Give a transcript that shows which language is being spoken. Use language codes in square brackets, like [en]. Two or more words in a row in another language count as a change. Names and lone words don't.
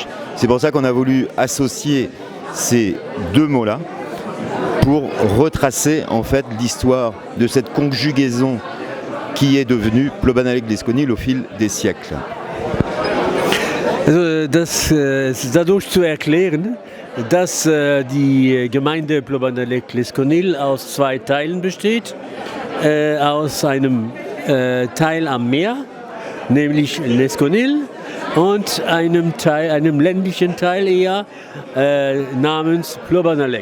[fr] C'est pour ça qu'on a voulu associer ces deux mots-là pour retracer en fait l'histoire de cette conjugaison qui est devenue Plobanalec-les-Conil au fil des siècles. [de] Dadurch zu erklären, dass die Gemeinde Plobanalec-les-Conil aus zwei Teilen besteht. Aus einem Teil am Meer, nämlich l'Esconil, und einem ländlichen Teil eher namens Plobanalec.